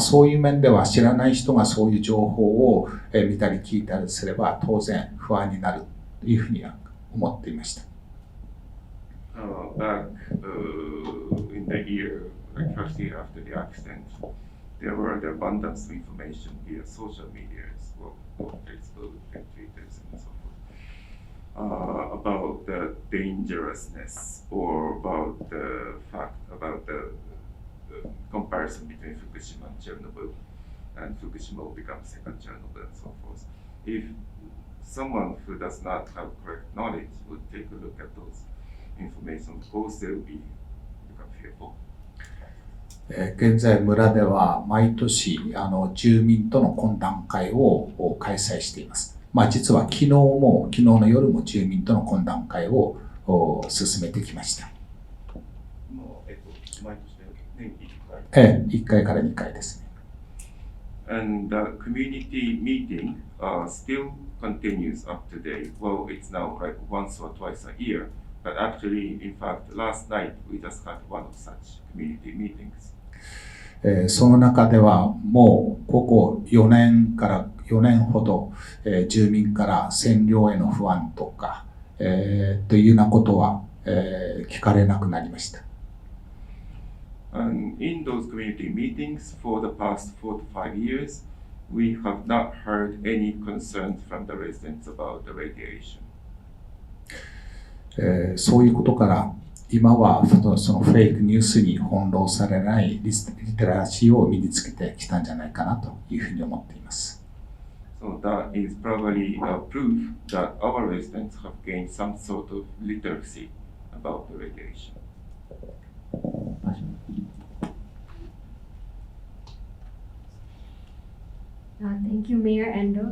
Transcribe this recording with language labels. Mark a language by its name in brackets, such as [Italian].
[Japanese] そういう面では知らない人がそういう情報を見たり聞いたりすれば、当然不安になるというふうには思っていました。 [English] Back in the year, like first year after the accident, there were the abundance of information via social medias, Facebook and Twitter and so forth, about the dangerousness or about the fact about the comparison between Fukushima and Chernobyl, and Fukushima will become second Chernobyl and so forth. If someone who does not have correct knowledge would take a look at those information, of course they will become fearful. [Japanese] 現在村では毎年住民との懇談会を開催しています。実は昨日の夜も住民との懇談会を進めてきました。毎年年 1回から2回ですね。 [English] And the community meeting still continues up to date. Well, it's now like once or twice a year, but actually, in fact, last night we just had one of such community meetings. [Japanese] その中ではもうここ4年ほど、住民から占領への不安とか、というようなことは、聞かれなくなりました。 [English] And in those community meetings for the past 4 to 5 years, we have not heard any concerns from the residents about the radiation. [Japanese] そういうことから今はそのフェイクニュースに翻弄されないリテラシーを身につけてきたんじゃないかなというふうに思っています。 [English] So that is probably a proof that our residents have gained some sort of literacy about the radiation. Thank you, Mayor Endo.